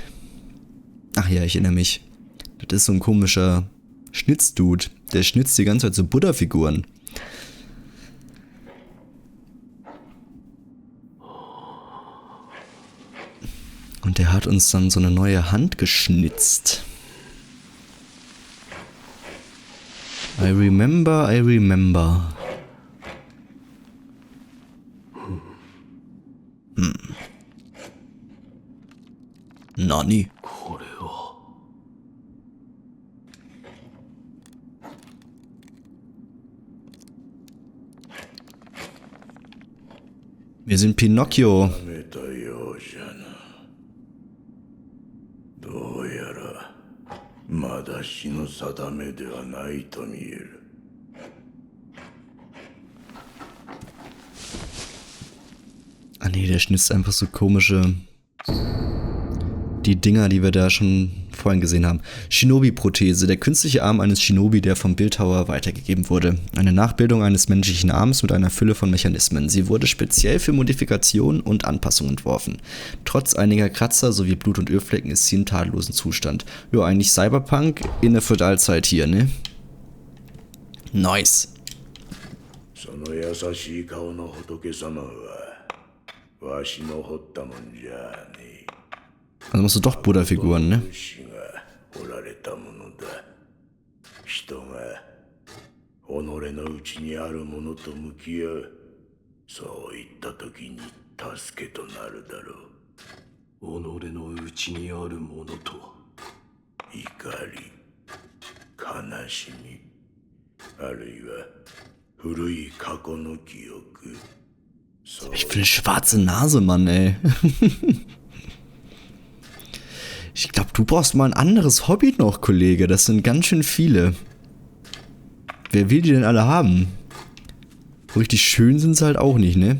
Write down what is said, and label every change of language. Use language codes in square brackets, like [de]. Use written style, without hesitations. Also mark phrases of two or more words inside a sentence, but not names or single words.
[de] Ach ja, ich erinnere mich. Das ist so ein komischer Schnitzdude. Der schnitzt die ganze Zeit so Buddha-Figuren. Und der hat uns dann so eine neue Hand geschnitzt. [en] I remember, I remember. [de] Nani. Wir sind Pinocchio. [ja] めたようじゃな。どうやらまだ死の定めではないと見える。 [de] Ah nee, der schnitzt einfach so komische... Die Dinger, die wir da schon vorhin gesehen haben. Shinobi-Prothese, der künstliche Arm eines Shinobi, der vom Bildhauer weitergegeben wurde. Eine Nachbildung eines menschlichen Arms mit einer Fülle von Mechanismen. Sie wurde speziell für Modifikationen und Anpassungen entworfen. Trotz einiger Kratzer sowie Blut- und Ölflecken ist sie im tadellosen Zustand. Ja, eigentlich Cyberpunk in der Feudalzeit hier, ne? Nice. [ja] その優しい顔の仏様はわしの彫ったもんじゃねえ。 [de] Also musst du doch Buddha-Figuren, ne? [ja] 主が彫られたものだ。人が己の内にあるものと向き合う。そういった時に助けとなるだろう。己の内にあるものとは。怒り、悲しみ、あるいは古い過去の記憶。 [de] Ich will eine schwarze Nase, Mann, ey. Ich glaube, du brauchst mal ein anderes Hobby noch, Kollege. Das sind ganz schön viele. Wer will die denn alle haben? Richtig schön sind sie halt auch nicht, ne?